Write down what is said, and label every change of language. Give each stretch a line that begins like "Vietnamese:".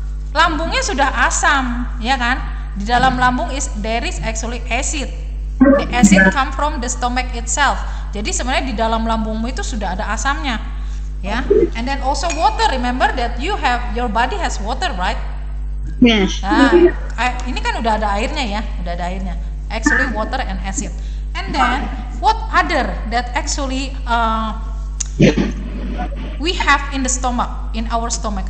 Indonesian: Lambungnya sudah asam, ya kan? Di dalam lambung
English: there is actually acid. The acid come from the stomach itself.
Indonesian: Jadi sebenarnya di dalam lambungmu itu sudah ada asamnya, ya.
English: And then also water. Remember that your body has water, right? Yes.
Indonesian: Nah, ini kan udah ada airnya ya, udah ada airnya.
English: Actually water and acid. And then what other that actually we have in the stomach, in our stomach?